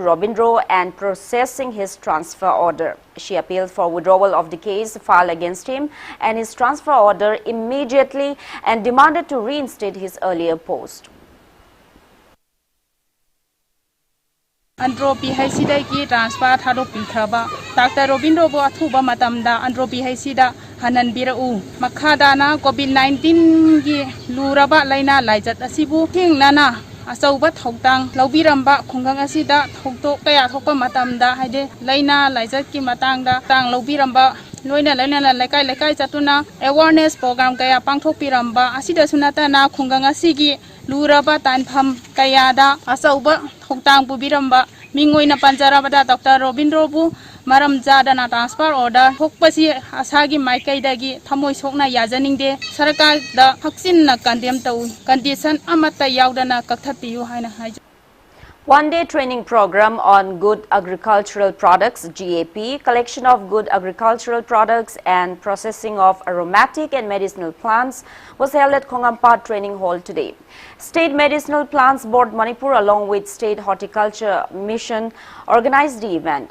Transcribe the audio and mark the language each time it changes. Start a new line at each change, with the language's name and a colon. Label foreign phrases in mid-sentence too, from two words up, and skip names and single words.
English: Robindro and processing his transfer order. She appealed for withdrawal of the case filed against him and his transfer order immediately and demanded to reinstate his earlier post.
Manipuri: Andhra PHC da ki transfer tharo pilthaba Dr. Robindro bo athuba matamda Andhra PHC da hanan birau makhada na COVID-19 gi luraba laina laijat asibu hingnana asauba thogtang laubiramba khungang asida thogto kaya thokpa matamda haide laina laijat ki matangda tang laubiramba loina laikai chatuna
English: awareness program
Manipuri: kaya pangthokpiramba asida sunata na khungang asigi luraba tanpham kaya da asauba thogtang bubiramba mingoina panjarabada Dr. Robindro bu maram jadana
English: transfer order
Manipuri: thokpasi asagi maikaidagi thamoi sokna yajaningde sarkar da haksin na condemn tau condition amata yaudana kakthatiyu haina haja.
English: One-day training program on good agricultural products GAP, collection of good agricultural products and processing of aromatic and medicinal plants was held at Khongampa Training Hall today. State Medicinal Plants Board Manipur along with State Horticulture Mission organized the event.